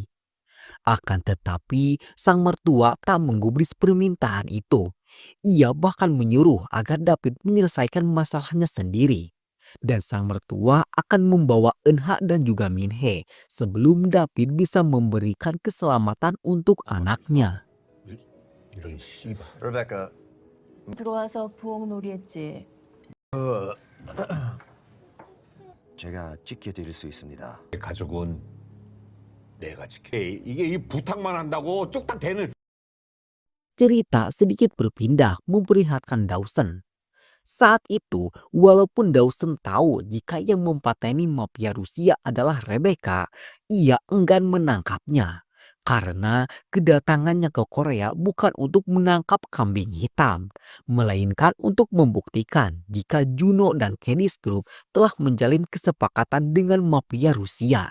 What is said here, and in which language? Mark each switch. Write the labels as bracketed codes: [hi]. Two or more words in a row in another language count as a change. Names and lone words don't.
[id] Akan tetapi, sang mertua tak menggubris permintaan itu. Ia bahkan menyuruh agar David menyelesaikan masalahnya sendiri. Dan sang mertua akan membawa Eunha dan juga Minhee sebelum David bisa memberikan keselamatan untuk anaknya. [ko] 이런 씨발. Rebecca, 들어와서 부엌놀이 했지. 제가 지켜드릴 수 있습니다. 가족은 내가 지켜. 이게 이 부탁만 한다고 뚝딱 되는. [id] Cerita sedikit berpindah memperlihatkan Dawson. Saat itu, walaupun Dawson tahu jika yang mempateni mafia Rusia adalah Rebecca, ia enggan menangkapnya. Karena kedatangannya ke Korea bukan untuk menangkap kambing hitam, melainkan untuk membuktikan jika Juno dan Cadiz Group telah menjalin kesepakatan dengan mafia Rusia.